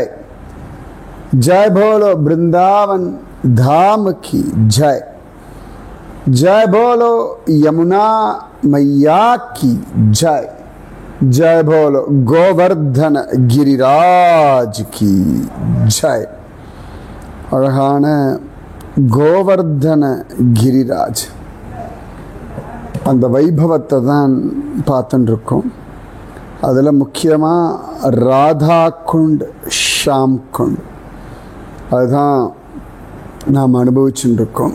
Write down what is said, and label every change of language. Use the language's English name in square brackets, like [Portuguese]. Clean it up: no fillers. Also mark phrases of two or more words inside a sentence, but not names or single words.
[Hindi] जय बोलो वृंदावन धाम की जय। जय बोलो यमुना मैया की जय। जय बोलो गोवर्धन गिरिराज की जय। [Tamil] அழகான கோவர்தன கிரிராஜ் அந்த வைபவத்தை தான் பார்த்துட்டு இருக்கோம். அதில் முக்கியமாக ராதா குண்ட் ஷாம் குண்ட் அதுதான் நாம் அனுபவிச்சுட்டு இருக்கோம்.